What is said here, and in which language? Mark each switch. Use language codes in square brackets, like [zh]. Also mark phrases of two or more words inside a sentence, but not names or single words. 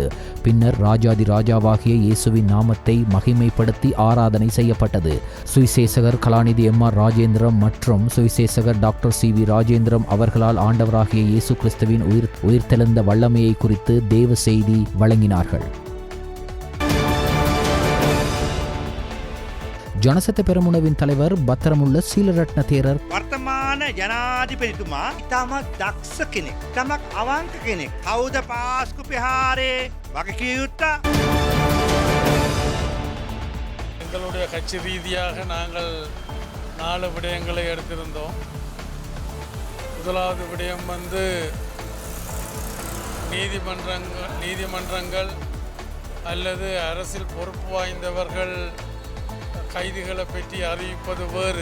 [ta] பின்னர் ராஜாதி ராஜாவாகிய இயேசுவின் நாமத்தை மகிமைப்படுத்தி ஆராதனை செய்யப்பட்டது. சுவிசேஷகர் கலாநிதி M.R. ராஜேந்திரம் மற்றும் சுவிசேஷகர் டாக்டர் C.V. ராஜேந்திரம் அவர்களால் ஆண்டவராகிய இயேசு கிறிஸ்துவின் உயிர்த்தெழுந்த வல்லமையை குறித்து தேவ செய்தி வழங்கினார்கள். [si] ජනසත පෙරමුණවින් தலைவர் බත්තරමුල්ල සීලරත්න තේරර් වර්තමාන ජනාධිපතිතුමා ඉතාමත් දක්ෂ කෙනෙක්. තමක් අවංක කෙනෙක්. කවුද පාස්කු ප්‍රහාරේ වගකිය යුත්තා? [ta] எங்களுடைய கட்சி ரீதியாக நாங்கள் 4 விடயங்களை எடுத்திருந்தோம். முதலாவது விடயம் நீதிமன்றங்கள் அல்லது அரசியல் பொறுப்பு வாய்ந்தவர்கள் கைதிகளை பற்றி அறிவிப்பது வேறு.